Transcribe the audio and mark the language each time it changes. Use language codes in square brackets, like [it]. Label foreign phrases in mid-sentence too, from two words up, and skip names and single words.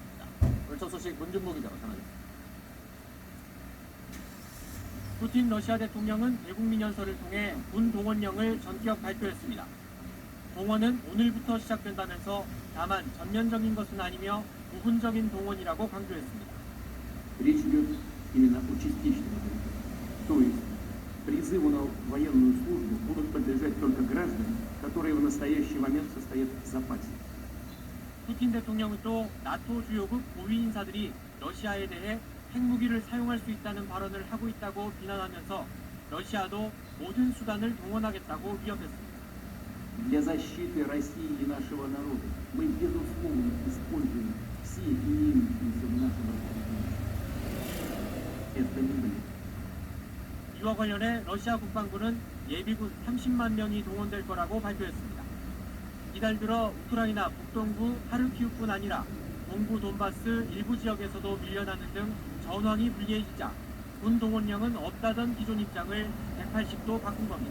[ko] 오늘 첫 소식 문준모 기자가 전하겠습니다. 푸틴 러시아 대통령은 대국민 연설을 통해 군 동원령을 전격 발표했습니다. 동원은 오늘부터 시작된다면서 다만 전면적인 것은 아니며 부분적인 동원이라고 강조했습니다. [ru] Речь идет именно о частичном. То есть призыву на военную службу будут подлежать только граждане, которые в настоящий момент состоят в запасе. [ko] 푸틴 대통령은 또 나토 주요국 고위 인사들이 러시아에 대해 핵무기를 사용할 수 있다는 발언을 하고 있다고 비난하면서 러시아도 모든 수단을 동원하겠다고 위협했습니다. [ru] Для защиты России и нашего народа мы, безусловно, используем все имеющиеся в нашем распоряжении. Это не бред. [ko] 이와 관련해 러시아 국방부는 예비군 30만 명이 동원될 거라고 발표했습니다. 이달 들어 우크라이나 북동부 하르키우뿐 아니라 동부 돈바스 일부 지역에서도 밀려나는 등 전황이 불리해지자 군 동원령은 없다던 기존 입장을 180도 바꾼 겁니다.